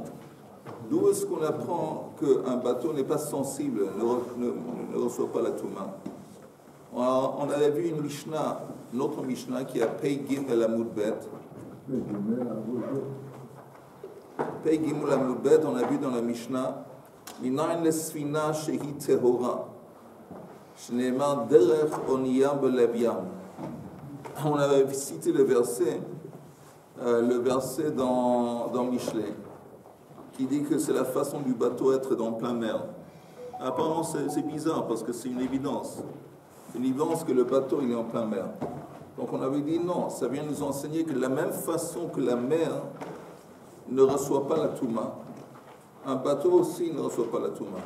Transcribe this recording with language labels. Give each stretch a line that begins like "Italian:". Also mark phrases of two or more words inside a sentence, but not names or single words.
French: D'où est-ce qu'on apprend qu'un bateau n'est pas sensible, ne reçoit pas la Touma? On avait vu une Mishnah, notre Mishnah qui a
Hebrew: פי גימל עמוד בית. פי גימל עמוד בית,
French: on a vu dans la Mishnah,
Hebrew: מניין לספינה שהיא טהורה, שנאמר דרך אניה בלב ים.
French: On avait cité le verset dans Michelet, qui dit que c'est la façon du bateau être dans plein mer. Apparemment, c'est bizarre parce que c'est une évidence. C'est une évidence que le bateau il est en plein mer. Donc on avait dit non, ça vient nous enseigner que de la même façon que la mer ne reçoit pas la Touma, un bateau aussi ne reçoit pas la Touma.